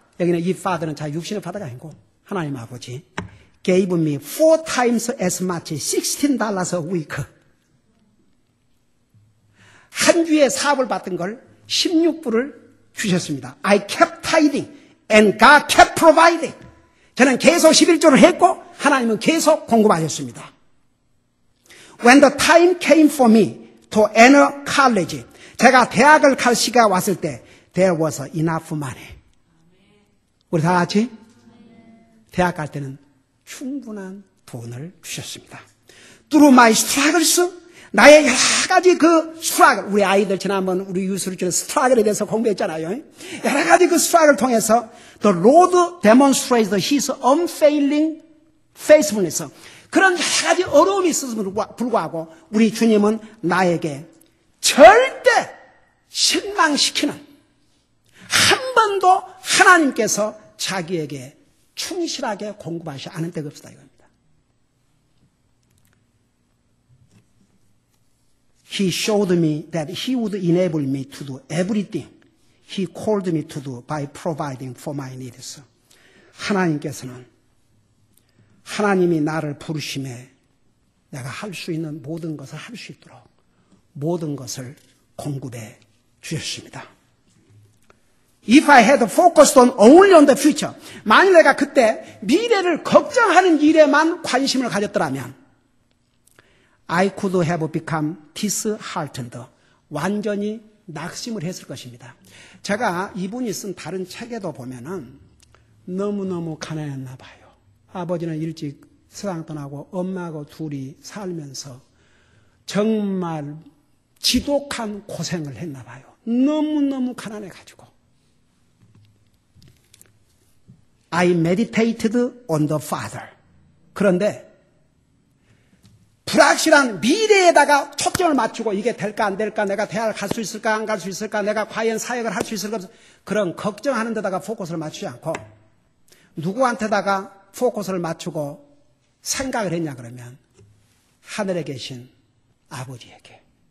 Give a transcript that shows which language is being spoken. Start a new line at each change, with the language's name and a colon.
Korean: 여기는 이 Father는 자 육신의 Father가 아니고 하나님 아버지.
English: Gave me 4 times as much, $16 a week.
Korean: 한 주에 사업을 받던 걸 16불을 주셨습니다.
English: I kept tithing and God kept providing.
Korean: 저는 계속 11조를 했고 하나님은 계속 공급하셨습니다.
English: When the time came for me to enter college,
Korean: 제가 대학을 갈 시기가 왔을 때
English: there was enough money.
Korean: 우리 다 같이 대학 갈 때는 충분한 돈을 주셨습니다.
English: Through my struggles,
Korean: 나의 여러 가지 그 struggle, 우리 아이들 지난번 우리 유수를 주는 struggle에 대해서 공부했잖아요. 여러 가지 그 struggle을 통해서
English: the Lord demonstrates His unfailing faithfulness.
Korean: 그런 여러 가지 어려움이 있었음에도 불구하고 우리 주님은 나에게 절대 실망시키는 한 번도 하나님께서 자기에게 충실하게 공급하시 않은 때가 없다 이겁니다.
English: He showed me that He would enable me to do everything He called me to do by providing for my needs.
Korean: 하나님께서는 하나님이 나를 부르심에 내가 할 수 있는 모든 것을 할 수 있도록 모든 것을 공급해 주셨습니다.
English: If I had focused on only on the future,
Korean: 만일 내가 그때 미래를 걱정하는 일에만 관심을 가졌더라면
English: I could have become disheartened.
Korean: 완전히 낙심을 했을 것입니다. 제가 이분이 쓴 다른 책에도 보면은 너무너무 가난했나 봐요. 아버지는 일찍 세상 떠나고 엄마하고 둘이 살면서 정말 지독한 고생을 했나 봐요. 너무너무 가난해가지고.
English: I meditated on the Father.
Korean: 그런데 불확실한 미래에다가 초점을 맞추고 이게 될까 안 될까, 내가 대학을 갈 수 있을까 안 갈 수 있을까, 내가 과연 사역을 할 수 있을까, 그런 걱정하는 데다가 포커스를 맞추지 않고 누구한테다가 포커스를 맞추고 생각을 했냐 그러면 하늘에 계신 아버지에게.